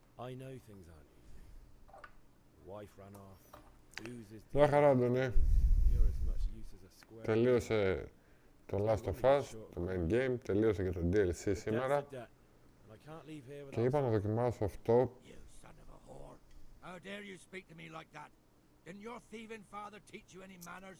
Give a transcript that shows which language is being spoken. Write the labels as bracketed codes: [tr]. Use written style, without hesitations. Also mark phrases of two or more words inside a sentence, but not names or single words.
[en] I know things aren't easy. The wife ran off. Oozes. [el] Μια χαρά, Αντωνή. [en] You're as much use as a square. [el] Τελείωσε το Last of Us, το [en] main game, [el] τελείωσε και το DLC σήμερα. Και είπα να δοκιμάσω αυτό. [en] You son of a whore. How dare you speak to me like that? Didn't your thieving father teach you any manners?